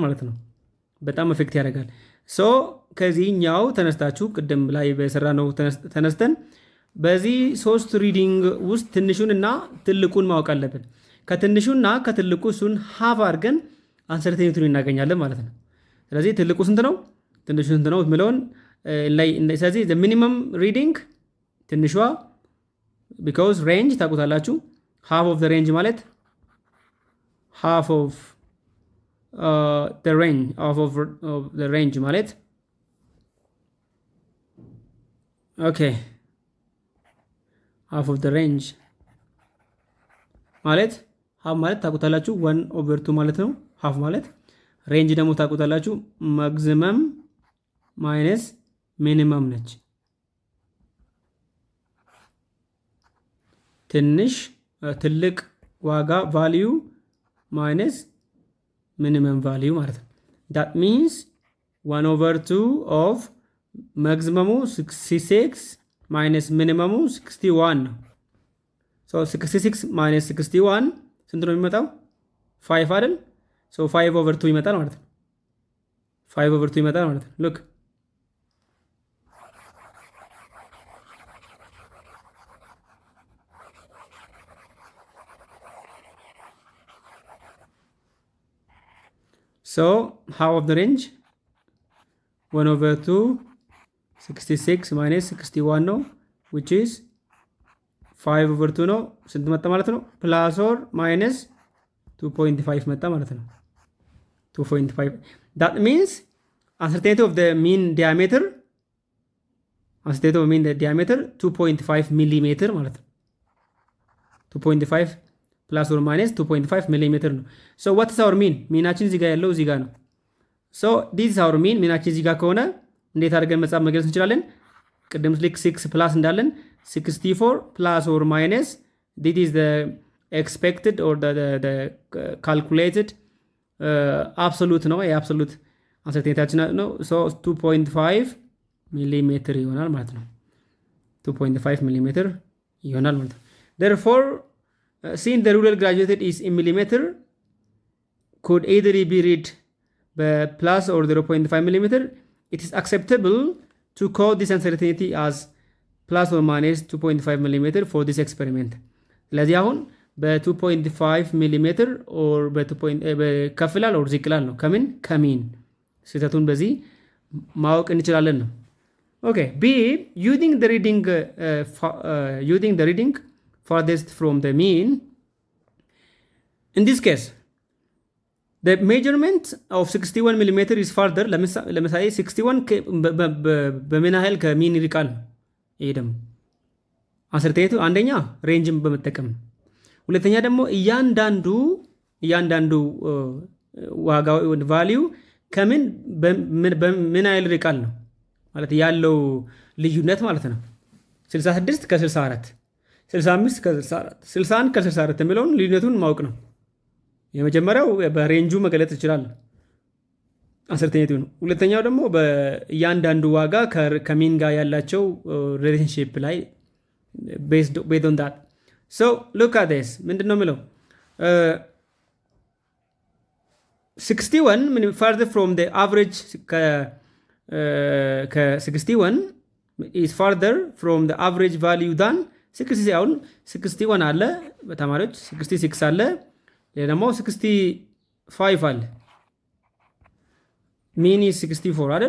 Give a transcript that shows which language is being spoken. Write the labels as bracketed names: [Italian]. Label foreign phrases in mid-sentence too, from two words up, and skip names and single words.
[Amharic] ማለት ነው። በጣም አፌክት ያደርጋል። ሶ ከዚህኛው ተነስታችሁ ቅድም ላይ በሰራ ነው ተነስተን በዚህ 3 ሪዲንግ ውስጥ ትንሹን እና ትልቁን ማወቅ አለብን። ከትንሹና ከትልቁ እሱን ሃፍ አድርገን አንሰርቴኒቲውን እናገኛለን ማለት ነው። ስለዚህ ትልቁ ስንት ነው ትንሹ ስንት ነው የሚለውን ላይ ስለዚህ [English] the minimum reading [Amharic] ትንሿ because range ታውቁታላችሁ። [English] half of the range [Amharic] ማለት [English] half of the range [Amharic] ማለት okay [English] half of the range [Amharic] ማለት half ማለት ታውቁታላችሁ 1/2 ማለት ነው። half ማለት ሬንጅ ደግሞ ታውቁታላችሁ [English] maximum minus minimum [Amharic] ነች። ትልቅ ዋጋ [English] value minus minimum value [Amharic] ማለት ነው። [English] that means 1/2 of [Amharic] ማክሲመሙ 66 ማይነስ ሚኒመሙ 61 ነው። [English] so 66 minus 61 [Amharic] ስንት ነው የሚመጣው? 5 አይደል? ሶ 5/2 ይመጣል ማለት ነው። 5/2 ይመጣል ማለት ነው። [English] look so half of the range 1/2 66 minus 61 [Amharic] ነው [English] which is 5/2 [Amharic] ነው። ስንት መጣ ማለት ነው? [English] plus or minus [Amharic] 2.5 መጣ ማለት ነው። 2.5 [English] that means uncertainty of the mean diameter [Amharic] 2.5 ሚሊሜትር ማለት ነው። 2.5 [English] plus or minus [Amharic] 2.5 ሚሊሜትር ነው። ሶ [English] what is our mean? [Amharic] ሚናችን እዚህ ጋር ያለው እዚህ ጋር ነው። ሶ [English] this is our mean [Amharic] ሚናችን እዚህ ጋር ከሆነ እንዴት አድርገን መጻፍ መግለጽ እንችላለን? ቅድም ልክ 6 ፕላስ እንዳለን 64 [English] plus or minus this is the expected or the calculated absolute ነው። [Amharic] የአብሶሉት አንሰርቴኒቲያችን ነው። [English] ሶ 2.5 [Amharic] ሚሊሜትር ይሆናል ማለት ነው። [English] 2.5 [Amharic] ሚሊሜትር ይሆናል ማለት ነው። [English] therefore since the rule graduated is in millimeter could either be read by plus or 0.5 millimeter, it is acceptable to call this uncertainty as plus or minus 2.5 millimeter for this experiment. [Amharic] ስለዚህ አሁን በ2.5 ሚሊሜትር ኦር ከፍላል ኦር ዝቅላል ነው። ከሚን ስህተቱን በዚህ ማወቅ እንችላለን ነው። ኦኬ ቢ [English] using the reading farthest from the mean. In this case the measurement of 61 millimeter is farther. [Amharic] ለምሳሌ 61 በምን ያህል ከሚን ይርቃል? ይሄ ደግሞ አንሰርቴኒቲ አንደኛ ሬንጅን በመጠቀም ነው። ሁለተኛ ደግሞ እያንዳንዱ ዋጋ ቫልዩ ከምን በምን ያህል ይርቃል ነው ማለት ያለው ልዩነት ማለት ነው። 66 ከ64 65 ከ64 61 ከ64 የሚለውን ልዩነቱን ማወቅ ነው። የመጀመሪያው በሬንጁ መገለጽ ይችላል አንሰርቴኒቲው ነው። ሁለተኛው ደግሞ በእያንዳንዱ ዋጋ ከሚን ጋር ያላቸው ሪሌሽንሺፕ ላይ [English] based on that. So look at this. [Amharic] ምንድነው የሚለው [English] 61 further from the average ከ61 is further from the average value than 60. [Amharic] አሁን 61 አለ በተማሪዎች 66 አለ ደግሞ 65 አለ ሚኒ 64 አይደል?